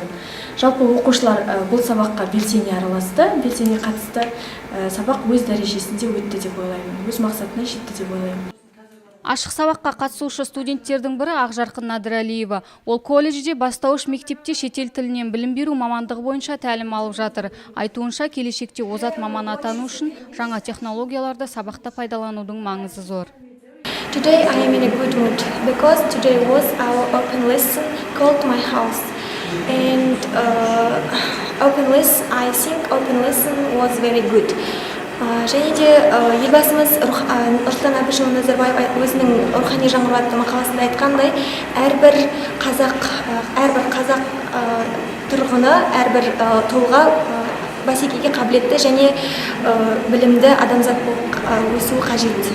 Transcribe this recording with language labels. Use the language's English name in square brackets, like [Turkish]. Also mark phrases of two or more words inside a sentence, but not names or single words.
[Kazakh] Жалпы оқушылар бұл сабаққа белсене араласты, белсене қатысты, сабақ өз дәрежесінде өтті деп ойлаймын, өз мақсатына жетті деп ойлаймын. Ашық сабаққа қатысушы студенттердің бірі Ақжарқын Надыралиева. Ол колледжде бастауыш мектепте шетел тілінен білім беру мамандығы бойынша тәлім алып жатыр. Айтуынша, келешекте озат маман атану үшін жаңа технологияларды сабақта пайдаланудың маңызы зор. [English] Today I am in a good mood because today was our open lesson called My House. And I think open lesson was very good. [Kazakh] Және де елбасымыз Нұрсұлтан Әбішұлы Назарбаев өзінің рухани жаңғыру атты мақаласында айтқандай, әрбір қазақ тұрғыны, әрбір тұлға бәсекеге қабілетті және білімді адамзат болып өсуі қажет.